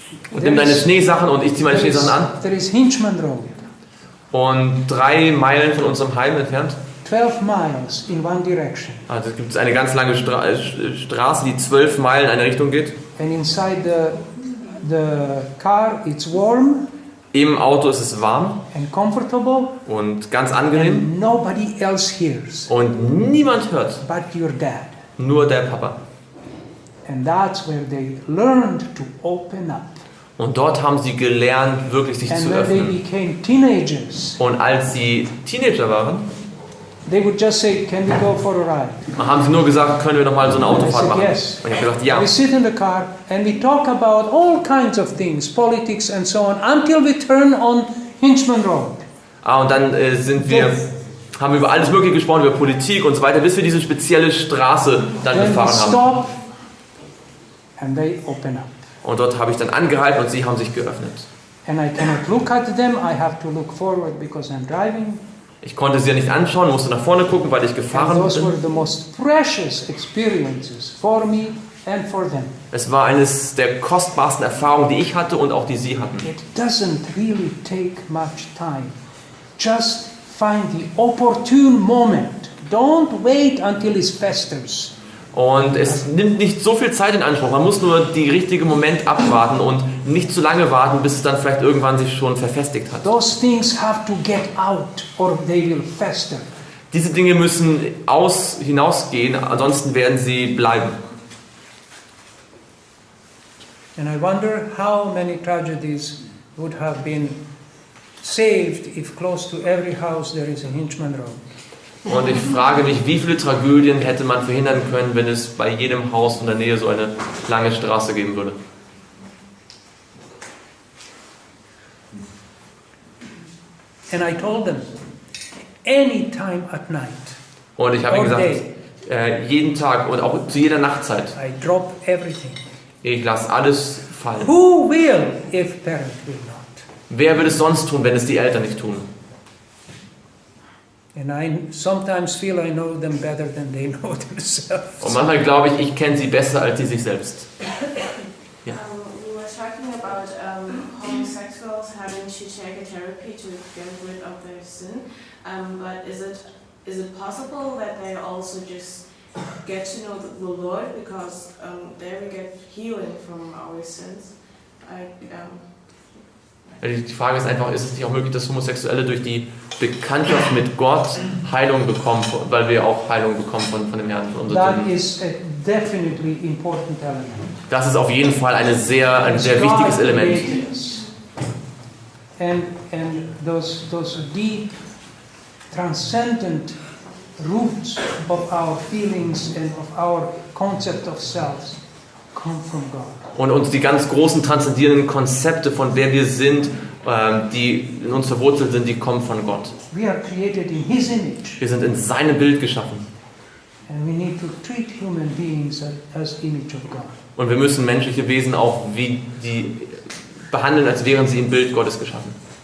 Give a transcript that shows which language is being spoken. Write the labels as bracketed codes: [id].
[de] Und nimm deine Schneesachen und ich ziehe meine Schneesachen an. [en] There is Hinchman Road. [de] Und 3 Meilen von unserem Heim entfernt. [en] 12 miles in one direction. [de] Also gibt es eine ganz lange Straße, die 12 Meilen in eine Richtung geht. [en] And inside the car it's warm. [de] Im Auto ist es warm [en] and comfortable, [de] und ganz angenehm. [en] And nobody else hears. [de] Und niemand hört. [en] But your dad. [de] Nur der Papa. [en] And that's where they learned to open up. [de] Und dort haben sie gelernt, wirklich sich zu öffnen. [en] They became teenagers, [de] und als sie Teenager waren, [en] they would just say, "Can we go for a ride?" [de] haben sie nur gesagt, können wir noch mal so eine Autofahrt machen? [en] Yes. [de] Und ich habe gesagt, ja. [en] We sit in the car and we talk about all kinds of things, politics and so on, until we turn on Hinchman Road. [de] Und dann haben wir über alles Mögliche gesprochen, über Politik und so weiter, bis wir diese spezielle Straße dann gefahren haben. [en] Stop and they open up. [de] Und dort habe ich dann angehalten und sie haben sich geöffnet. [en] And I cannot look at them, I have to look forward because I'm driving. [de] Ich konnte sie ja nicht anschauen, musste nach vorne gucken, weil ich gefahren [en] those [de] bin. [en] were the most precious experiences for me and for them. [de] Es war eines der kostbarsten Erfahrungen, die ich hatte und auch die sie hatten. [en] It doesn't really take much time. Just find the opportune moment. Don't wait until it festers. [de] Und es nimmt nicht so viel Zeit in Anspruch. Man muss nur den richtigen Moment abwarten und nicht zu lange warten, bis es dann vielleicht irgendwann sich schon verfestigt hat. [en] Those things have to get out or they will fester. [de] Diese Dinge müssen hinausgehen, ansonsten werden sie bleiben. [en] And I wonder how many tragedies would have been saved if close to every house there is a Hinchman Road. [de] Und ich frage mich, wie viele Tragödien hätte man verhindern können, wenn es bei jedem Haus in der Nähe so eine lange Straße geben würde. [en] And I told them, any time at night. [de] Und ich habe ihnen gesagt, jeden Tag und auch zu jeder Nachtzeit. [en] I drop everything. [de] Ich lasse alles fallen. [en] Who will if parent will not? [de] Wer würde es sonst tun, wenn es die Eltern nicht tun? [en] And I sometimes feel I know them better than they know themselves. [de] Und manchmal glaube ich kenne sie besser als sie sich selbst. Ja. [en] We were talking about homosexuals having to take a therapy to get rid of their sin. But is it possible that they also just get to know the Lord because there we get healing from our sins? [de] Die Frage ist einfach, ist es nicht auch möglich, dass Homosexuelle durch die Bekanntschaft mit Gott Heilung bekommen, weil wir auch Heilung bekommen von dem Herrn. Von [en] That is a definitely important element. [de] Das ist auf jeden Fall ein sehr [en] God [de] wichtiges Element. [en] created us. And those deep, transcendent roots of our feelings and of our concept of selves come from God. [de] Und uns die ganz großen transzendierenden Konzepte von wer wir sind, die in uns verwurzelt sind, die kommen von Gott. [en] We are created in His image, [de] Wir sind in seinem Bild geschaffen. [en] and we need to treat human beings as image of God. [de] Und wir müssen menschliche Wesen auch wie die behandeln, als wären sie im Bild Gottes geschaffen.